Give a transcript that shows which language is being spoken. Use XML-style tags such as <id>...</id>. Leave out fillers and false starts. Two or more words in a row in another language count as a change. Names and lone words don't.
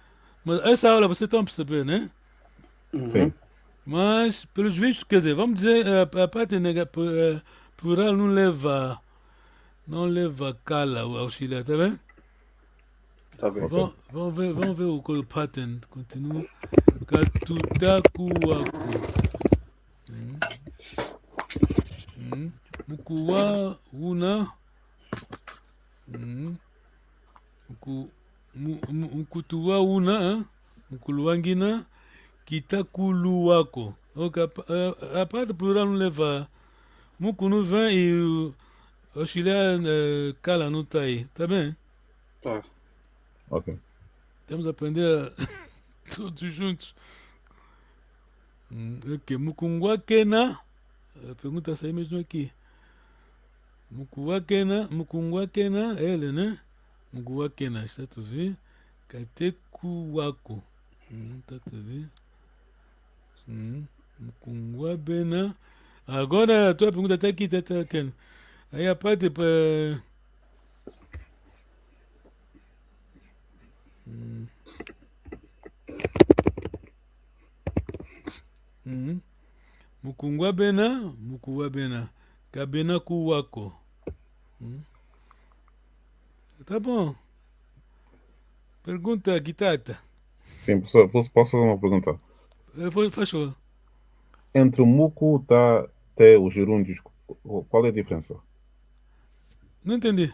<pt>Mas essa aula vocês estão a perceber, né? Sim. Mas, pelos vistos, quer dizer, vamos dizer, a parte plural não leva cala o auxiliar, tá bem? Tá bem. Ok. Vamos ver o pattern. Continua.</pt> <kg>Katutakuwaku. Mukuwa una. Mukutuwa una. Mukuluwangina. Kitakuluwako.</kg> <pt>Ok, a parte plural não leva. Muku não vem e o auxiliar cala não tá aí, tá bem? Tá. Ok. Temos a aprender todos juntos. Ok, Mukungwakena. A pergunta saiu mesmo aqui. Mukungwakena, ele, né? Mukungwakena, está a ver? Katekuwako. Tá a ver?</pt> <kg>Mukungwabena.</kg> <pt>Agora a tua pergunta está aqui, tá aqui. Aí a parte para.</pt> <kg>Mukungwabena, Mukuwabena. Kabena kuwako.</kg> <pt>Tá bom. Pergunta Kitata. Sim, professor, posso fazer uma pergunta? Faz favor. Entre o muco, tá, te, os gerúndios, qual é a diferença? Não entendi.</pt>